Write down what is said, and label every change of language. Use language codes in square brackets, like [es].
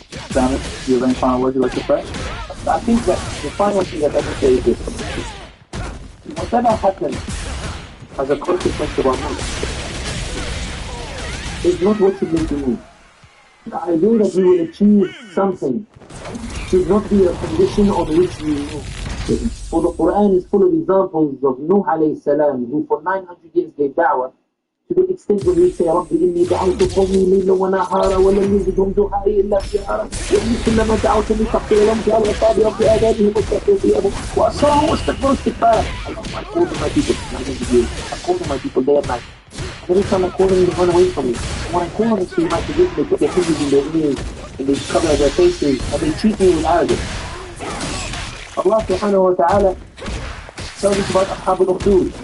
[en] Damn it. Do you have any final words you'd like to say? I think that the final thing that I can say is this. Whatever happens as a consequence of our move is not what should make you move. The idea that you will achieve something should not be a condition on which you move. For the Quran is full of examples of Nuh alayhi salam, who for 900 years gave da'wah, to the extent when we say [ar] رب إني دعوت قومي ليلا ونهارا ولم يزدهم دعائي إلا فرارا وإني كلما دعوتني تغفر لهم جعلوا أصابع في آذانهم واستغفروا ثيابهم وأصروا واستكبروا استكبارا. [en] I call to my people, I call to my people day and night. And every time I call them, they run away from me. And when I call them, it's to my position, they put their fingers in their ears and they cover their faces and they treat me with arrogance. Allah subhanahu wa ta'ala tells us about Ashab al-Ukhdud.